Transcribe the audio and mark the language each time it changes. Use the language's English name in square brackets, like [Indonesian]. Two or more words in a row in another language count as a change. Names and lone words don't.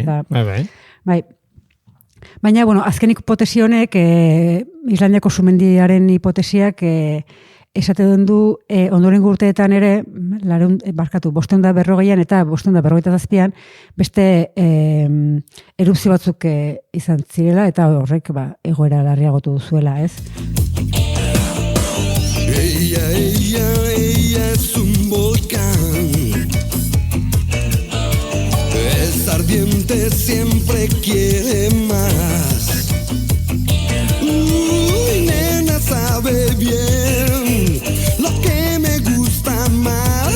[Basque] Baina, azken hipotesi honek, Islandiako sumendiaren hipotesiak esate duen du, ondorengo urteetan ere, 540an eta 547an, beste erupzio batzuk izan zirela, eta horrek egoera larriagotu duzuela, ez? [Spanish] Ella es un volcán. Es ardiente, siempre quiere más. Nena sabe bien lo que me gusta más.